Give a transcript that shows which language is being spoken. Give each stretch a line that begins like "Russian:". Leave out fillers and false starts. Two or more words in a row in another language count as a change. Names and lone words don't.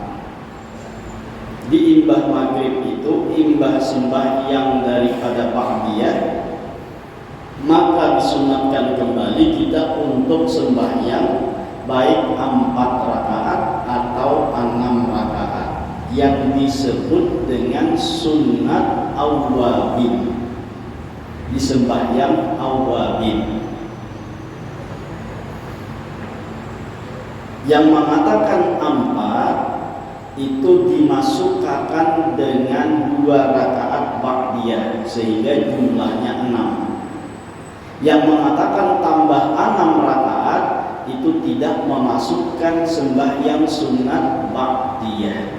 Banjar: Di imbah maghrib itu, imbah sembahyang daripada ba'diyah, maka disunatkan kembali kita untuk sembahyang baik 4 rakaat atau 6 rakaat, yang disebut dengan sunat awwabin, di sembahyang awwabin.
Indonesian: Yang mengatakan 4 itu dimasukkan dengan 2 rakaat ba'diyah sehingga jumlahnya 6. Yang mengatakan tambah 6 rakaat itu tidak memasukkan sembahyang sunat ba'diyah.